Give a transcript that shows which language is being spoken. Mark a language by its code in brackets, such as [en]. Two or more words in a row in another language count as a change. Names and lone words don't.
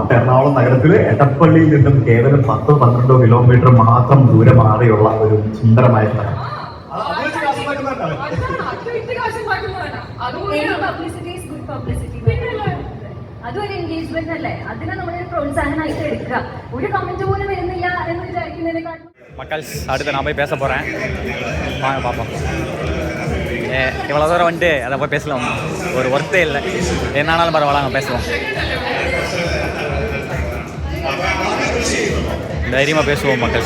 [ml] എറണാകുളം നഗരത്തിലെ എടപ്പള്ളിയിൽ നിന്നും കേവലം 10-12 കിലോമീറ്റർ മാത്രം ദൂരം മാറിയുള്ള ഒരു സുന്ദരമായ സ്ഥലം. അതൊരു എൻഗേജ്മെന്റ് അല്ലേ, അതിനെ നമ്മളൊരു പ്രോത്സാഹനമായിട്ട് എടുക്കുക. ഒരു കമന്റ് പോലും വരുന്നില്ല എന്ന് വിചാരിക്കുന്നതിനെക്കാട്ടും. [ta] மக்கள்ஸ், அடுத்து நான் போய் பேச போகிறேன், வாங்க பார்ப்போம். இவ்வளோ தூரம் வந்துட்டு அதை போய் பேசலாம், ஒரு ஒர்த்தே இல்லை. என்னானாலும் பரவாயில்ல, பேசுவோம். தைரியமாக பேசுவோம் மக்கள்ஸ்.